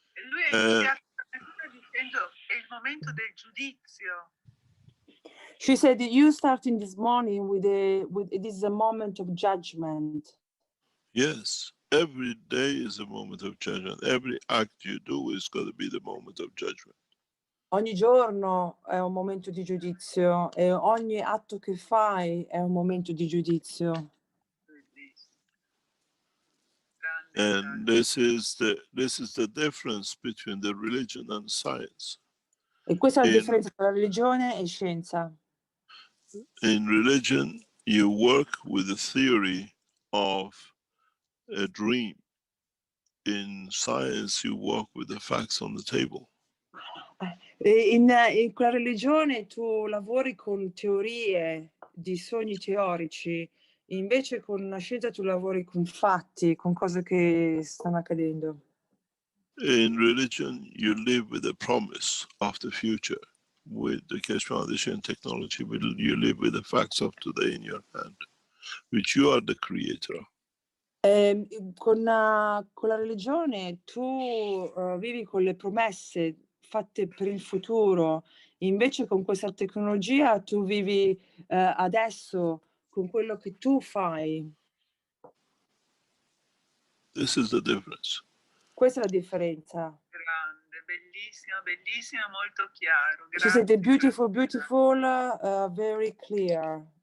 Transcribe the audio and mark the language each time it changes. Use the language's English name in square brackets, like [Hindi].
[Italian] Lui ha iniziato dicendo è il momento del giudizio. [English] She said, you starting this morning with it is a moment of judgment. Yes, every day is a moment of judgment. Every act you do is got to be the moment of judgment. [Italian] Ogni giorno è un momento di giudizio e ogni atto che fai è un momento di giudizio. [English] And this is the difference between the religion and science. [Italian] E questa è la differenza tra religione e scienza. [English] In religion, you work with the theory of a dream. In science, you work with the facts on the table. [Italian] In quella religione tu lavori con teorie di sogni teorici, invece con la scienza tu lavori con fatti, con cose che stanno accadendo. [English] In religion, you live with the promise of the future. With the Keshe Foundation technology, you live with the facts of today in your hand, which you are the creator of. [Italian] Con la religione tu vivi con le promesse fatte per il futuro, invece con questa tecnologia tu vivi adesso con quello che tu fai. [English] This is the difference. [Italian] Questa è la differenza. Grande, bellissimo, bellissimo, molto chiaro. [English] She said, beautiful, beautiful, very clear.